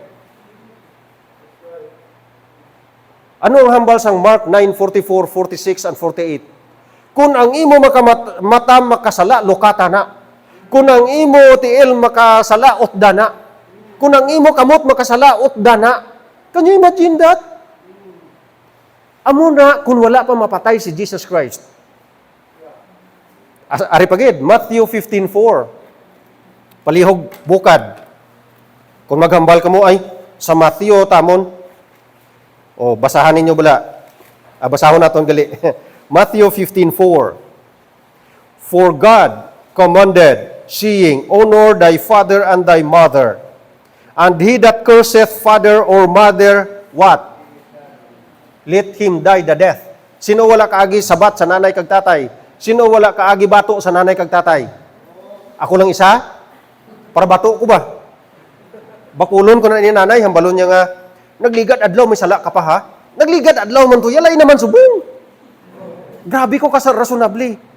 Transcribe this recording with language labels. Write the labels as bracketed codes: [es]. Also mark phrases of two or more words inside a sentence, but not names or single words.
[hil] Ano ang hambal sang Mark 9:44, 46, [en] and 48? [hil] Kung ang imo mata makasala, lokata na. Kung ang imo tiil makasala, otda na. Kung ang imo kamot makasala, otda na. [en] Can you imagine that? [hil] Amo na kung wala pa mapatay si Jesus Christ. Ari pagid, Matthew 15:4. Palihog bukad. Kung maghambal ka mo ay sa Matthew tamon, o basahan ninyo bala. Basahon naton gali. Matthew 15:4. [en] For God commanded, saying, Honor thy father and thy mother. And he that curseth father or mother, what? Let him die the death. [hil] Sino wala kaagi sabat sa nanay kag tatay? Sino wala kaagi bato sa nanay kag tatay? Ako lang isa? Para bato ko ba? Bakulon ko na ni nanay, hambalon niya nga, nagligad adlaw, may sala ka pa ha? Nagligad adlaw man to, yalay naman subong. Grabe ko ka sa rasonabli.